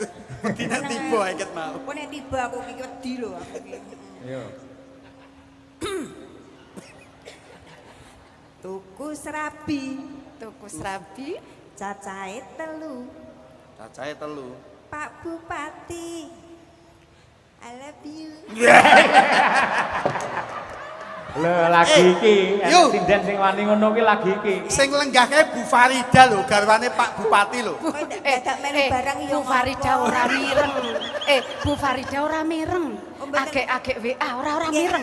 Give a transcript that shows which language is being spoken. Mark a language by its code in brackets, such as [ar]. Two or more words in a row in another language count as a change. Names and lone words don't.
[jv] Dina tiba iket mau. Engko nek tiba aku iki wedi lho aku iki. Yo. Tuku serabi, Tuku serabi. cacahe 3. Cacahe 3. Pak Bupati. [en] I love you. [jv] Lho lagi iki, Yo. sinden sing wani ngono ki lagi iki. Sing lenggahke Bu Farida lho, garwane Pak Bupati lho. Kok dadak melu barang ya Bu Farida ora mireng. Bu Farida ora mireng. Agek-agek WA ora mireng.